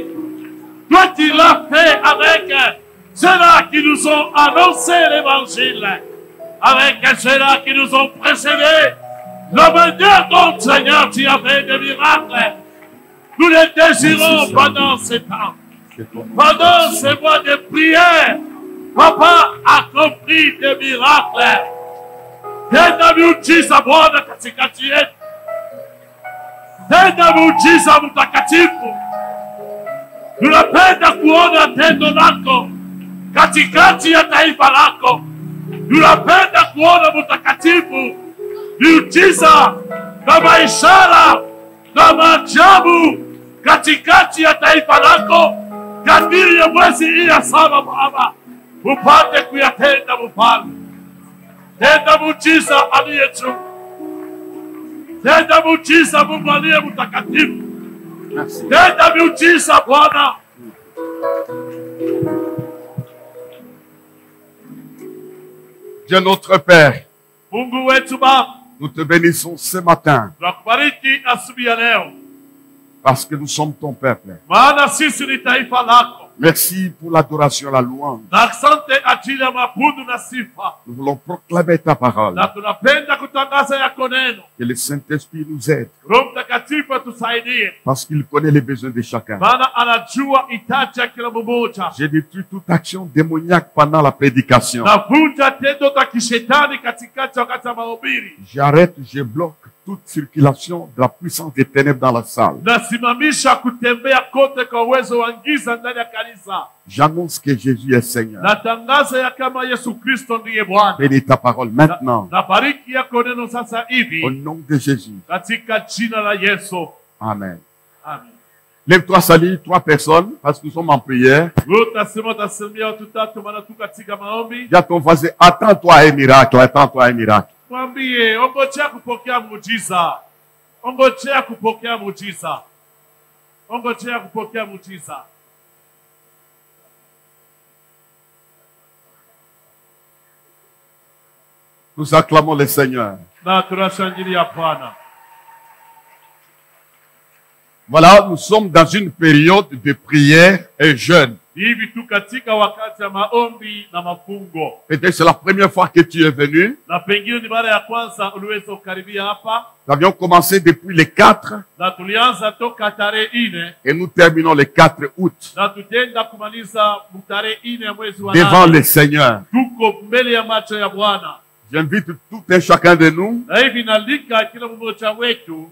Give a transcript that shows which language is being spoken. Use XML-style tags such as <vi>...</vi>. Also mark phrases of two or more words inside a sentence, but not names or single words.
<fr>Toi, tu l'as fait avec ceux-là qui nous ont annoncé l'évangile, avec ceux-là qui nous ont précédés. La manière dont, Seigneur, tu as fait des miracles, nous les désirons pendant ces temps. Pendant ces mois de prière, Papa a accompli des miracles.</fr> <sw>Tenda miujiza Bwana katikati yetu. Tenda miujiza mtakatifu. Tunapenda kuona tendo lako katikati ya taifa lako. Tunapenda kuona mtakatifu miujiza kama ishara kama ajabu katikati ya taifa lako kadiri ya mwezi hii ya 7 Baba. Upate kuyatenda mfalme. Tenda muujiza aliye juu. Tenda muujiza Mungu aliye mtakatifu. Tenda muujiza Bwana.</sw> <fr>Dieu notre Père,</fr> <sw>Mungu wetu Baba,</sw> <fr>nous te bénissons ce matin</fr> <sw>tunakubariki asubuhi ya leo</sw> <fr>parce que nous sommes ton peuple.</fr> <sw>maana sisi ni taifa lako.</sw> <fr>Merci pour l'adoration, la louange.</fr> <sw>Na asante ajili ya mabudu na sifa.</sw> <fr>Nous voulons proclamer ta parole.</fr> <sw>Na tunapenda kutangaza yako neno.</sw> <fr>Que le Saint-Esprit nous aide</fr> <sw>Roho Mtakatifu atusaidie.</sw> <fr>parce qu'il connaît les besoins de chacun.</fr> <sw>Maana anajua hitaji ya kila mmoja.</sw> <fr>J'ai détruit toute action démoniaque pendant la prédication.</fr> <sw>Navunja tendo za kishetani katikati wakati wa mahubiri.</sw> <fr>J'arrête, je bloque toute circulation de la puissance des ténèbres dans la salle.</fr> <sw>Nasimamisha kutembea kote kwa uwezo wa giza ndani ya kanisa.</sw> <fr>J'annonce que Jésus est Seigneur.</fr> <sw>Natangaza ya kama Yesu Kristo ndiye Bwana.</sw> <fr>Bénis ta parole maintenant.</fr> <sw>Nabariki yako neno sasa hivi.</sw> <fr>Au nom de Jésus.</fr> <sw>Katika jina la Yesu.</sw> <fr>Amen.</fr> <sw>Amen.</sw> <fr>Lève-toi, salut 3 personnes parce que nous sommes en prière. Dis à ton voisin, attends-toi à un miracle, attends-toi à un miracle.</fr> <sw>Mwambie, ongojea kupokea muujiza. Ongojea kupokea muujiza. Ongojea kupokea muujiza.</sw> <fr>Nous acclamons le Seigneur.</fr> <sw>Na tunashangilia Bwana.</sw> <fr>Voilà, nous sommes dans une période de prière et jeûne.</fr> <sw>Hivi tu katika wakati ya maombi na mafungo.</sw> <fr>Peut-être c'est la première fois que tu es venu.</fr> <sw>Na pengine ni mara ya kwanza uliweza kukaribia hapa.</sw> <fr>Nous avions commencé depuis le 4</fr> <sw>Na tulianza toka tarehe 4</sw> <fr>et nous terminons le 4 août</fr> <sw>na tutenda kumaliza tarehe 4 ya mwezi wa</sw> <fr>devant</fr> <sw>8.</sw> <fr>le Seigneur.</fr> <sw>Tuko mbele ya macho ya Bwana.</sw> <fr>J'invite tout un chacun de nous</fr> <sw>Na hivi nalika kila mmoja wetu</sw>